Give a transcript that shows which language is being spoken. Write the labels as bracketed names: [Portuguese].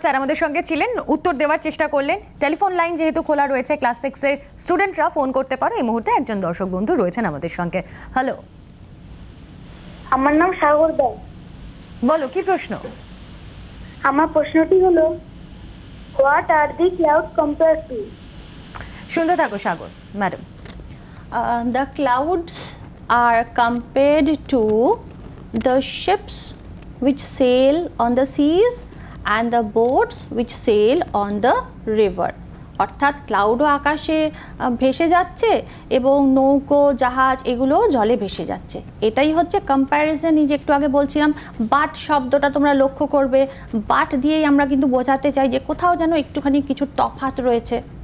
[Bangla] Sir আমাদের সঙ্গে ছিলেন, উত্তর দেওয়ার চেষ্টা করলেন। টেলিফোন লাইন যেহেতু খোলা রয়েছে, ক্লাস 6-এর স্টুডেন্টরা ফোন করতে পারো। এই মুহূর্তে একজন দর্শক বন্ধু রয়েছেন আমাদের সঙ্গে। হ্যালো, আমার নাম সাগর দাস। বলো কি প্রশ্ন? আমার প্রশ্নটি হলো, [English] What are the cloud compare to? [Bangla] শুনতে থাকো সাগর madam. [English] The clouds are compared to the ships which sail on the seas and the boats which sail on the river. [Bangla] অর্থাৎ ক্লাউডও আকাশে ভেসে যাচ্ছে এবং নৌকো জাহাজ এগুলো জলে ভেসে যাচ্ছে। এটাই হচ্ছে কম্প্যারিজন। এই যে একটু আগে বলছিলাম, বাট শব্দটা তোমরা লক্ষ্য করবে, বাট দিয়েই আমরা কিন্তু বোঝাতে চাই যে কোথাও যেন একটুখানি কিছু তফাৎ রয়েছে।